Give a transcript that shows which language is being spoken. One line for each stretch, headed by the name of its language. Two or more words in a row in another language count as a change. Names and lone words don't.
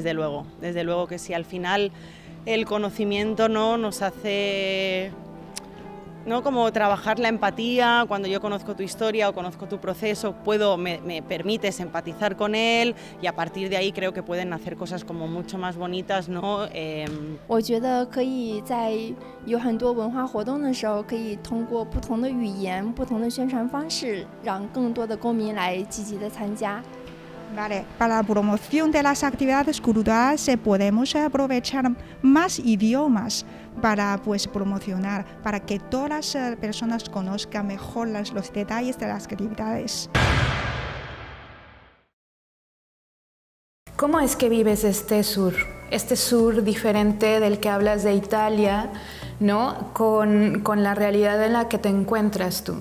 Spanish: Desde luego que sí, al final el conocimiento, ¿no?, nos hace, ¿no?, como trabajar la empatía. Cuando yo conozco tu historia o conozco tu proceso, me permites empatizar con él, y a partir de ahí creo que pueden hacer cosas como mucho más bonitas, ¿no?
Chinese: 我觉得可以在有很多文化活动的时候，可以通过不同的语言、不同的宣传方式，让更多的公民来积极的参加。
Spanish: Vale, para la promoción de las actividades culturales podemos aprovechar más idiomas para promocionar, para que todas las personas conozcan mejor los detalles de las actividades. ¿Cómo es que vives este sur diferente del que hablas de Italia, ¿no?, con la realidad en la que te encuentras tú?